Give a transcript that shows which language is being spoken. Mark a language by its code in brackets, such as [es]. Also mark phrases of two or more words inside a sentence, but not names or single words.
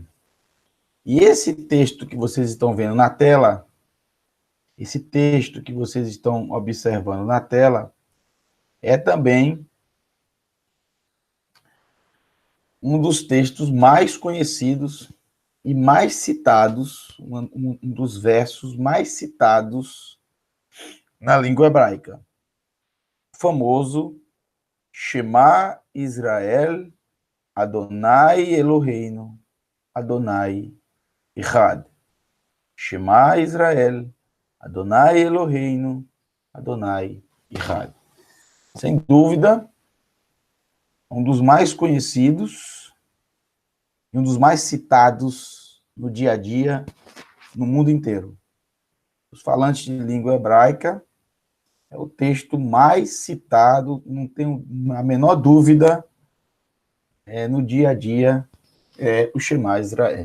[pt] E esse texto que vocês estão vendo na tela, esse texto que vocês estão observando na tela, é também um dos textos mais conhecidos e mais citados, um dos versos mais citados na língua hebraica. O famoso [he] שמע ישראל, אדוני אלוהינו, אדוני אחד. שמע ישראל, אדוני אלוהינו, אדוני אחד. [pt] Sem dúvida, um dos mais conhecidos e um dos mais citados no dia a dia, no mundo inteiro. Os falantes de língua hebraica é o texto mais citado, não tenho a menor dúvida, no dia a dia, é o Shema Israel.